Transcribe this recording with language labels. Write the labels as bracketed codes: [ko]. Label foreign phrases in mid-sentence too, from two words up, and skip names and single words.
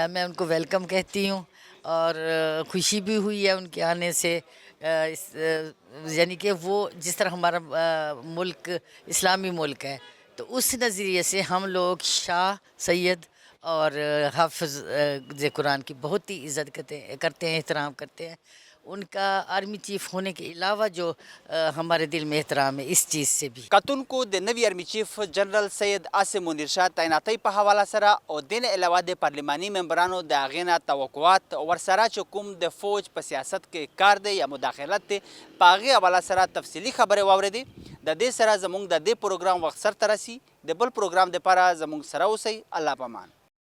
[ur] میں ان کو ویلکم کہتی ہوں اور خوشی بھی ہوئی ہے ان کے آنے سے یعنی کہ وہ جس طرح ہمارا ملک اسلامی ملک ہے تو اس نظریے سے ہم لوگ شاہ سید اور حافظ قرآن کی بہت ہی عزت کرتے ہیں احترام کرتے ہیں ان کا [en] army chief [ur] ہونے کے علاوہ جو ہمارے دل میں احترام ہے اس چیز سے بھی [ps] کتون کو د نوی [en] army chief [ps] جنرل سید عاصم منیر شاه تعیناتی په حواله سره او دین علاوه د پارلماني ممبرانو د اغینا توقعات ورسره چې کوم د فوج په سیاست کې کار دی یا مداخلت دی په هغې حواله سره تفصیلي خبرې واورېدې د دې سره زموږ د دې پروګرام وخت سرته رسي د بل پروګرام دپاره زموږ سره اوسئ الله پامان